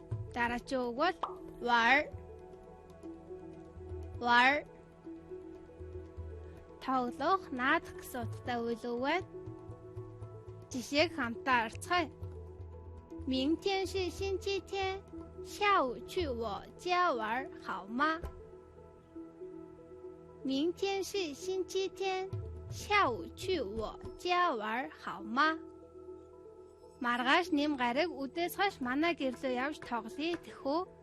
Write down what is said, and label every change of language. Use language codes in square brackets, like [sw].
[mn] Дараагийн үг бол war тоглох, наадах гэсэн утгатай үйл үг байна. Жишээг хамтаа харцгаая. [zh] 明天是星期天，下午去我家玩好吗？明天是星期天，下午去我家玩好吗？ [mn] Маргааш нэм гараг үдээс хойш манай гэрлөө явж тоглоё тэхүү.